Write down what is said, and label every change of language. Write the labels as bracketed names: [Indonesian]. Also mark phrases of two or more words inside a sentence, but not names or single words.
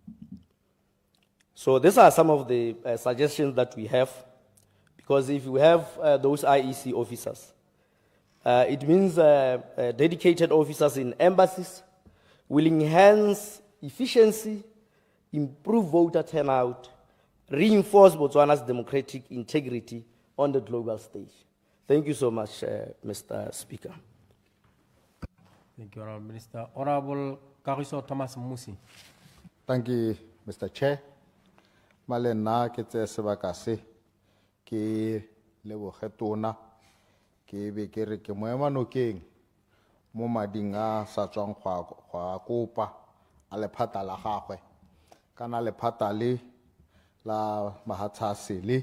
[English] So these are some of the suggestions that we have, because if you have those IEC officers, it means dedicated officers in embassies will enhance efficiency, improve voter turnout, reinforce Botswana's democratic integrity on the global stage. Thank you so much, Mr. Speaker. Thank you, Honorable Minister. Honorable Kagiso Thomas Musi. Thank you, Mr. Chair. [Tswana] Malena ke tse sebaka se ke leboge tona ke be ke re ke moemanokeng mo mading a sa tswang gwa kopa a lephata la gagwe kana lephata le la mahatsasele